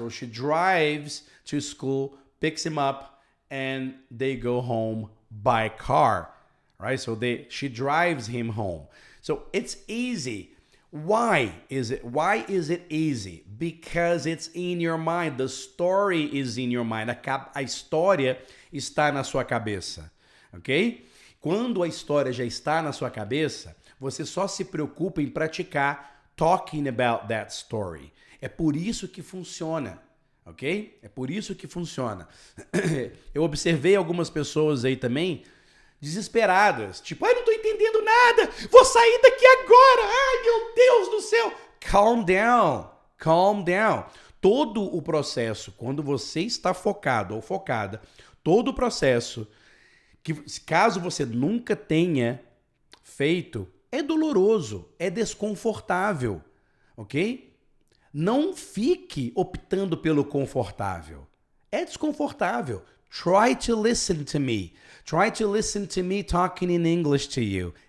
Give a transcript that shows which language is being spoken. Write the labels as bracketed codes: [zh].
[en] So she drives to school, picks him up, and they go home by car, right? So she drives him home. So it's easy. Why is it easy? Because it's in your mind. The story is in your mind. [pt] A história está na sua cabeça, ok? Quando a história já está na sua cabeça, você só se preocupa em praticar [en] talking about that story. [pt] É por isso que funciona. Ok? É por isso que funciona. Eu observei algumas pessoas aí também desesperadas. Tipo, não tô entendendo nada. Vou sair daqui agora. Ai, meu Deus do céu. [en] Calm down. Calm down. [pt] Todo o processo, quando você está focado ou focada, todo o processo, que caso você nunca tenha feito, é doloroso, é desconfortável, ok? Não fique optando pelo confortável. É desconfortável. [en] Try to listen to me. Try to listen to me talking in English to you.